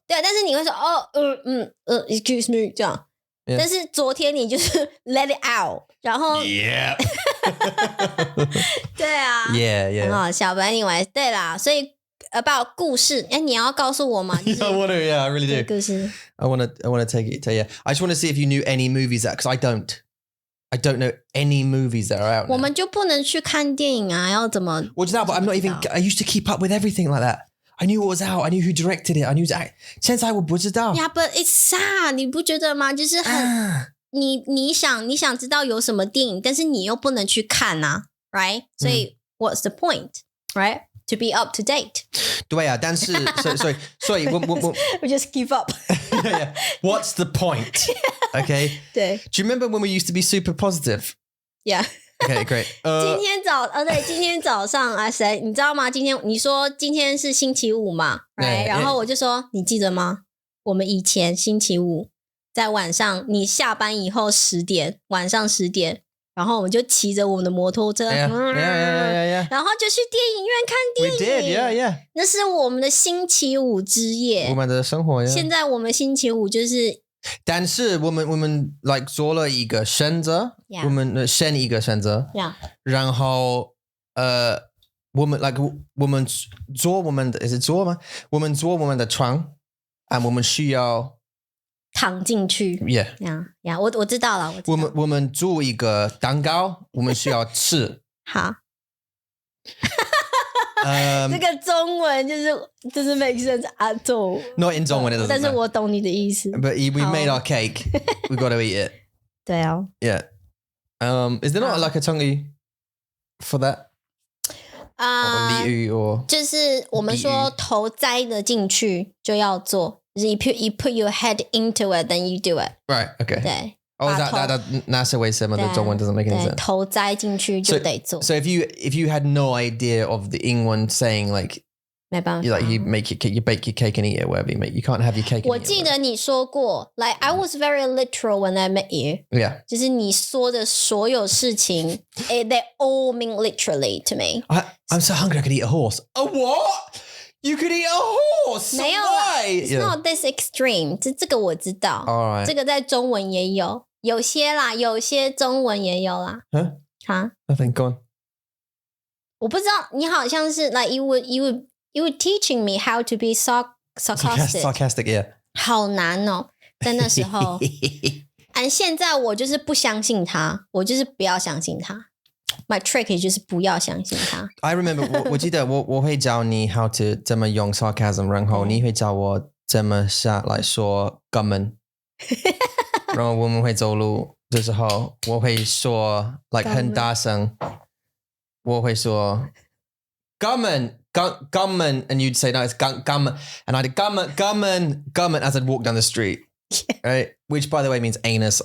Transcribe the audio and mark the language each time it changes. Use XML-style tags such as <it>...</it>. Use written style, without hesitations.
<zh>对，但是你会说</zh> <en>excuse me</en> <zh>这样。</zh> <en>Yeah.</en> <zh>但是昨天你就是</zh> <en>let it out，</en> <zh>然后</zh> <en>Yeah.</en> <zh>对啊</zh> <en>Yeah.</en> <zh>很好笑。</zh> <en>But anyway，</en> <zh>对啦，所以 about 故事，哎，你要告诉我吗？就是</zh> <en>I want to. Yeah, I really do. 故事。 I want to take it. Yeah. I just want to see if you knew any movies that because I don't. I don't know any movies that are out.</en> <zh>我们就不能去看电影啊？要怎么？我知道</zh> <en>but I'm not even. I used to keep up with everything like that. I knew what was out. I knew who directed it. I knew.</en> <zh>现在我不知道。</zh> <en>Yeah, but it's sad，</en> <zh>你不觉得吗？就是很你想知道有什么电影，但是你又不能去看啊 ，right？</zh> <en>所以 what's the point, right? To be up to date.</en> <zh>对啊，但是所以我</zh> <en>We just keep up. yeah. What's the point? Okay.</en> <zh>对</zh> <en>Do you remember when we used to be super positive? Yeah. Okay, great.</en> <zh>今天早上啊，谁你知道吗？你说今天是星期五嘛 ，right？ 然后我就说你记得吗？我们以前星期五在晚上，你下班以后晚上10点，然后我们就骑着我们的摩托车，</zh> <en>Yeah.</en> <zh>然后就去电影院看电影。</zh> <en>We did, yeah.</en> <zh>那是我们的星期五之夜。我们的生活，现在我们星期五就是。但是我们 like 做了一个选择，</zh> <en>Yeah.</en> <zh>我们选一个选择，</zh> <en>Yeah.</en> <zh>然后我们 like 我们做我们的是做吗？我们做我们的床，我们需要躺进去。</zh> <en>Yeah.</en> <zh>Yeah. 我知道了，我们做一个蛋糕，我们需要吃。好。这个中文就是</zh> <en>make sense at all. Not in 中文 it doesn't.</en> <zh>但是我懂你的意思。</zh> <en>But we made our cake. We got to eat it.</en> <zh>对啊。</zh> <en>Yeah. Is there not like a 成语 for that?</en> <zh>俚语 or 就是我们说头栽的进去就要做，就是</zh> <en>you put your head into it, then you do it. Right. Okay.</en> <zh>对。</zh> <en>Oh, that's a way some of the 中文 doesn't make any sense.</en> <zh>头栽进去就得做。</zh> <en>So if you had no idea of the 英文 saying like</en> <zh>没办法</zh> <en>you make your cake, you bake your cake and eat it, whatever you make, you can't have your cake.</en> <zh>我记得你说过</zh> <en>like I was very literal when I met you. Yeah.</en> <zh>就是你说的所有事情</zh> <en>they all mean literally to me. I'm so hungry I could eat a horse. A what? You could eat a horse?</en> <zh>没有</zh> <en>Why? It's not this extreme.</en> <zh>这个我知道。</zh> <en>All right.</en> <zh>这个在中文也有。有些啦，有些中文也有啦。</zh> <en>Nothing. Go on.</en> <zh>我不知道，你好像是 like</zh> <en>you were teaching me how to be sarcastic. Sarcastic, yeah.</en> <zh>好难哦，在那时候。现在我就是不相信他，我就是不要相信他。</zh> <en>My trick</en> <zh>就是不要相信他。</zh> <en>I remember</en> <zh>我记得我会教你</zh> <en>how to</en> <zh>怎么用 sarcasm， 然后你会教我怎么下来说根本。然后我们会走路的时候，我会说 like 很大声，我会说</zh> <en>"Gumman, gumman," and you'd say no, it's gumman, and I'd gumman as I'd walk down the street, right? Which, by the way, means anus.</en>